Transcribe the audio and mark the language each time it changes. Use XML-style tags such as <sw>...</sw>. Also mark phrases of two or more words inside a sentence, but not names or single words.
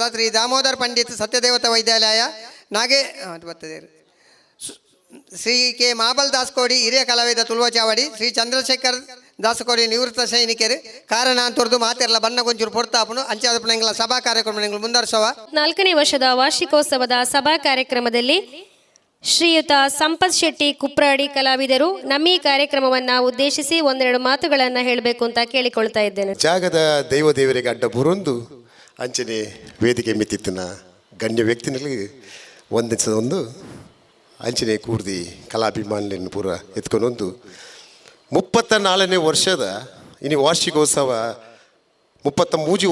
<kn>ಶ್ರೀ ದಾಮೋದರ್ ಪಂಡಿತ್ ಸತ್ಯದೇವತಾ ವೈದ್ಯಾಲಯ ಶ್ರೀ ಕೆ ಮಾಬಲ್ ದಾಸ್ಕೋಡಿ ಹಿರಿಯ ಕಲಾವಿದ ತುಳುವಚಾವಡಿ.</kn> <tcy>ಶ್ರೀ ಚಂದ್ರಶೇಖರ್ ದಾಸಕೋಡಿ</tcy> <kn>ನಿವೃತ್ತ ಸೈನಿಕರು</kn> <tcy>ಕಾರಣ ಅಂತರ್ದು ಮಾತೆಲ್ಲ ಬಣ್ಣ ಗೊಂಚೂರು ಪೊಡ್ತಾಪನು ಅಂಚಾದ ಎಂಗಳ ಸಭಾ ಕಾರ್ಯಕ್ರಮ ಮುಂದರ್ಸವ.</tcy> <kn>4ನೇ ವರ್ಷದ ವಾರ್ಷಿಕೋತ್ಸವದ ಸಭಾ ಕಾರ್ಯಕ್ರಮದಲ್ಲಿ ಶ್ರೀಯುತ ಸಂಪತ್ ಶೆಟ್ಟಿ ಕುಪ್ರಾಡಿ ಕಲಾವಿದರು ನಮ್ಮ ಈ ಕಾರ್ಯಕ್ರಮವನ್ನು ಉದ್ದೇಶಿಸಿ ಒಂದೆರಡು ಮಾತುಗಳನ್ನು ಹೇಳಬೇಕು ಅಂತ ಕೇಳಿಕೊಳ್ತಾ ಇದ್ದೇನೆ.</kn> <tcy>ಜಾಗದ ದೇವರಿಗೆ ಅಡ್ಡ ಬುರೊಂದು ಅಂಚನೆ ವೇದಿಕೆ ಮಿತ್ತಿತ್ತಿನ ಗಣ್ಯ ವ್ಯಕ್ತಿನಲ್ಲಿ ಒಂದು ಅಂಚನೆ ಕೂರ್ದಿ ಕಲಾಭಿಮಾನಿಯನ್ನು ಪೂರ ಎತ್ಕೊಂಡೊಂದು 34ನೇ ವರ್ಷದ ಇನ್ನು ವಾರ್ಷಿಕೋತ್ಸವ 33</tcy>